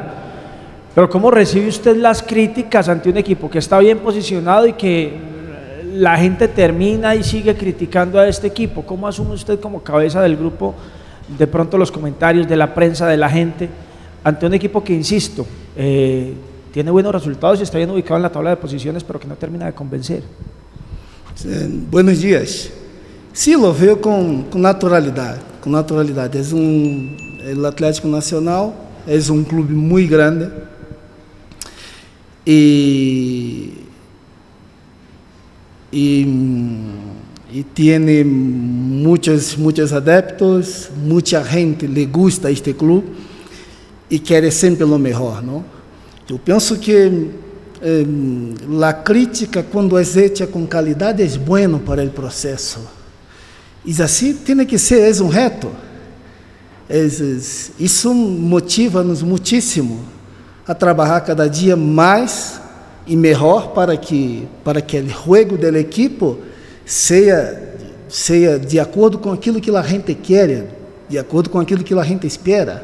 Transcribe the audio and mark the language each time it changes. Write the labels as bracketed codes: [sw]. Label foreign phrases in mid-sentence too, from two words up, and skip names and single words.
[es] Pero ¿cómo recibe usted las críticas ante un equipo que está bien posicionado y que la gente termina y sigue criticando a este equipo? ¿Cómo asume usted como cabeza del grupo de pronto los comentarios de la prensa, de la gente, ante un equipo que, insisto, tiene buenos resultados y está bien ubicado en la tabla de posiciones, pero que no termina de convencer? Buenos dias. Sim, lo veo [pt] com naturalidade. Com naturalidade. O Atlético Nacional é um clube muito grande e tiene muitos adeptos, muita gente [es] le gusta este [pt] clube e quer sempre o melhor, não? Eu penso que a crítica, quando é hecha com qualidade, é bueno para o processo. E assim tem que ser, é um reto. Isso motiva-nos muitíssimo a trabalhar cada dia mais e melhor para que o jogo da equipe seja de acordo com aquilo que a gente quer, de acordo com aquilo que a gente espera.